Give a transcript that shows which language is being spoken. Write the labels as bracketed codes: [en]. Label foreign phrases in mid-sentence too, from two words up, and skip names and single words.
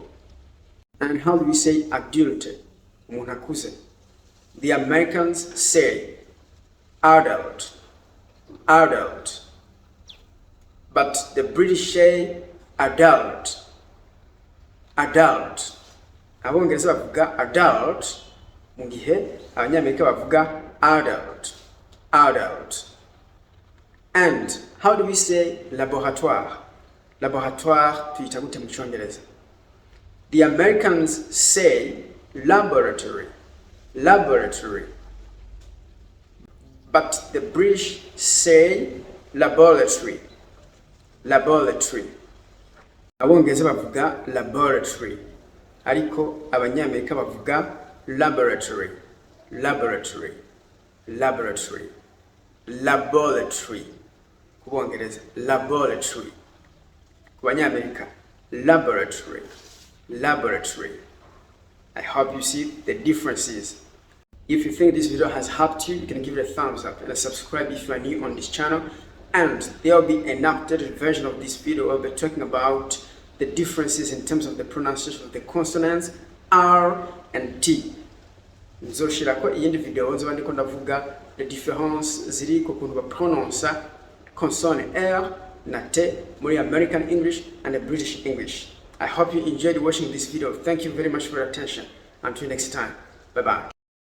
[en] And how do we say adult? Umuntu the Americans say adult, adult. But the British say adult, adult. [rn] Abongereza bavuga adult, mu gihe abanyamerika bavuga adult, adult. [en] And how do we say laboratoire? [rn] Laboratoire tuyita gute mu Cyongereza? [en] The Americans say laboratory, laboratory. But the British say laboratory, laboratory. [rn] Abongereza bavuga laboratory, ariko abanyamerika bavuga laboratory, laboratory, laboratory, laboratory. Kubongereza laboratory, kubanyamerika laboratory, laboratory. [en] I hope you see the differences. If you think this video has helped you, you can give it a thumbs up and subscribe if you are new on this channel. And there will be an updated version of this video. I'll be talking about the differences in terms of the pronunciation of the consonants R and T. [rn] Nzoshirako iyindi video nzoba ndiko ndavuga [en] the difference [rn] ziri ku kuntu baprononce consonant R na T muri [en] American English and the British English. I hope you enjoyed watching this video. Thank you very much for your attention. Until next time. Bye bye.